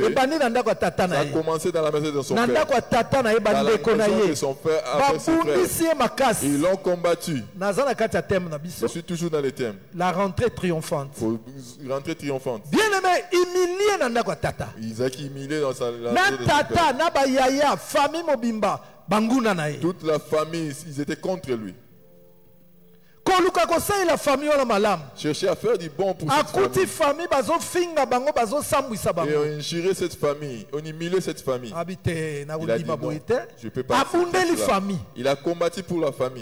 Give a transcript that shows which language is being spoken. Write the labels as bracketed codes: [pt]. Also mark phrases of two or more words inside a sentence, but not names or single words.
[fr] Ça a commencé dans la maison de son père. Dans la maison de son frère avec ses frères. Ils l'ont combattu. Je suis toujours dans les thèmes. La rentrée triomphante. Rentrée triomphante. Bien aimé, humilié dans Tata. Isaac humilié dans sa [ln] tata, na yaya, famille mobimba, banguna nae. [fr] Toute la famille, ils étaient contre lui. La famille on malam. Chercher à faire du bon pour cette famille. Et on injurait cette famille, on humiliait cette famille. Il a dit non, je ne peux pas faire il a combattu pour la famille.